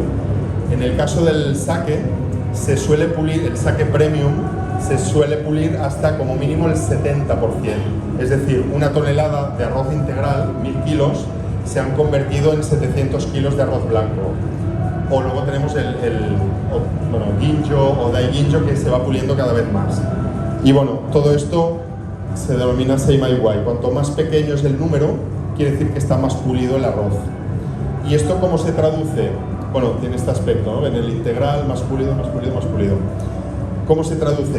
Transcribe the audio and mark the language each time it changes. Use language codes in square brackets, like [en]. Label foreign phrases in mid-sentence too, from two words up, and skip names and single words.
[es] En el caso del sake, se suele pulir, el sake premium, se suele pulir hasta como mínimo el 70%. Es decir, una tonelada de arroz integral, 1000 kilos, se han convertido en 700 kilos de arroz blanco. O luego tenemos el ginjo o [ja] dai ginjo, [es] que se va puliendo cada vez más. Y bueno, todo esto se denomina Seimai-wai. Cuanto más pequeño es el número, quiere decir que está más pulido el arroz. ¿Y esto cómo se traduce? Bueno, tiene este aspecto, ¿no? En el integral, más pulido, más pulido, más pulido. ¿Cómo se traduce?